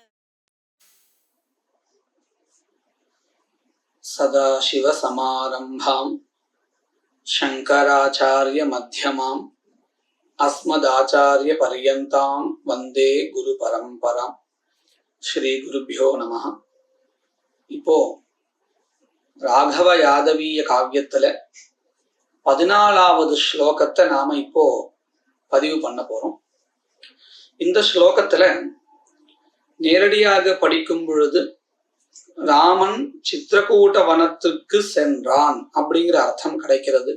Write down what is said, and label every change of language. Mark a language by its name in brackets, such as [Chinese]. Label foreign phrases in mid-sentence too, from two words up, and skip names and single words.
[Sanskrit] सदाशिव समारंभां शंकराचार्य मध्यमाम् अस्मदाचार्य पर्यन्तां वंदे गुरु परंपरा। श्री गुरुभ्यो नमः. [Tamil] இப்போ ராகவ யாதவீய காவியத்துல 14வது ஸ்லோகத்தை நாம இப்போ பதிவு பண்ண போறோம். இந்த ஸ்லோகத்துல நேரடியாக படிக்கும் பொழுது ராமன் சித்திரக்கூட்ட வனத்துக்கு சென்றான் அப்படிங்கிற அர்த்தம் கிடைக்கிறது.